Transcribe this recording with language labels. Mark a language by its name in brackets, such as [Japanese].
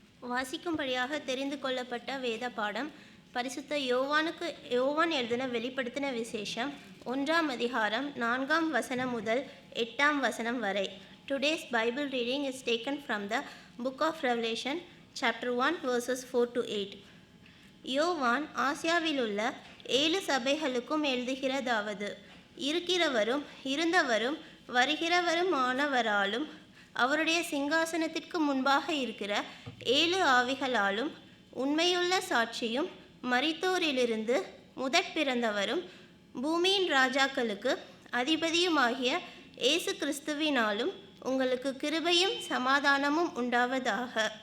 [Tamil] வாசிக்கும்படியாக தெரிந்து கொள்ளப்பட்ட வேத பாடம் பரிசுத்த யோவான் எழுதின வெளிப்படுத்தின விசேஷம் 1ஆம் அதிகாரம் 4ஆம் வசனம் முதல் 8ஆம் வசனம் வரை. [English] Today's Bible reading is taken from the book of Revelation, chapter 1, verses 4 to 8. [Tamil] யோவான் ஆசியாவில் உள்ள 7 சபைகளுக்கும் எழுதுகிறதாவது: இருக்கிறவரும் இருந்தவரும் வருகிறவரும் ஆனவராலும் அவருடைய சிங்காசனத்திற்கு முன்பாக இருக்கிற 7 ஆவிகளாலும் உண்மையுள்ள சாட்சியும் மரித்தோரிலிருந்து முதற் பிறந்தவரும் பூமியின் ராஜாக்களுக்கு அதிபதியுமாகிய இயேசு கிறிஸ்துவினாலும் உங்களுக்கு கிருபையும் சமாதானமும் உண்டாவதாக.